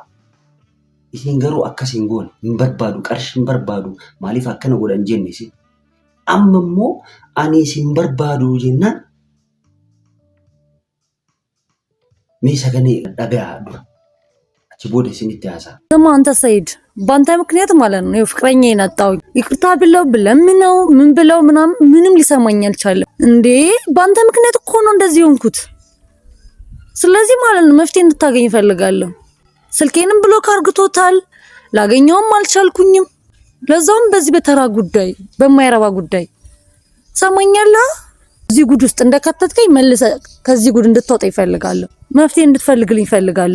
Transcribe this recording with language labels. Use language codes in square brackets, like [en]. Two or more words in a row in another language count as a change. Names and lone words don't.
[om] Isin garuu akkas hin goone hin barbaadu qarshii hin barbaadu maaliif akkana godhan jenne isin. Amma immoo ani isin barbaadu jennaan mee sagalee dhagaa dura achi booda isinitti haasaa. [am] Nama አንተ ሰይድ በአንተ ምክንያት ማለት ነው ፍቅረኛዬን አጣሁኝ። ይቅርታ ብለው ብለምነው ምን ብለው ምንም ሊሰማኝ አልቻለም። እንዴ በአንተ ምክንያት እኮ ነው እንደዚህ ሆንኩት። ስለዚህ ማለት ነው መፍትሄ እንድታገኝ እፈልጋለሁ። ስልኬንም ብሎክ አርግቶታል። ላገኘውም አልቻልኩኝም። ለዛውም በዚህ በተራ ጉዳይ በማይረባ ጉዳይ ሰማኛለህ። እዚህ ጉድ ውስጥ እንደከተትከኝ መልሰ ከዚህ ጉድ እንድትወጣ ይፈልጋለሁ። መፍትሄ እንድትፈልግልኝ ይፈልጋለሁ።